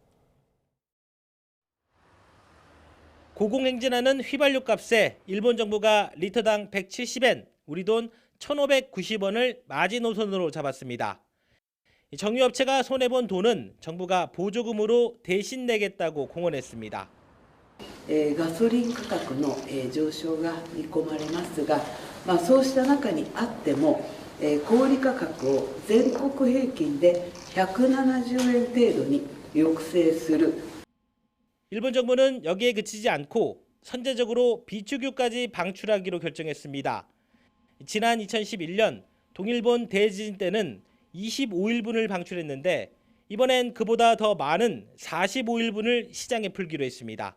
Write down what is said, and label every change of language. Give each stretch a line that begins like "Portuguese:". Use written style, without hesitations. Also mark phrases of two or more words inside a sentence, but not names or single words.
Korean: 고공행진하는 휘발유 값에 일본 정부가 리터당 170엔, 우리 돈 1,590원을 마지노선으로 잡았습니다. 정유업체가 손해본 돈은 정부가 보조금으로 대신 내겠다고 공언했습니다.
Japanese: ガソリン価格の上昇が見込まれますが、そうした中にあっても小売価格を全国平均で170円程度に抑制する。
Korean: 일본 정부는 여기에 그치지 않고 선제적으로 비축유까지 방출하기로 결정했습니다. 지난 2011년 동일본 대지진 때는 25일분을 방출했는데 이번엔 그보다 더 많은 45일분을 시장에 풀기로 했습니다.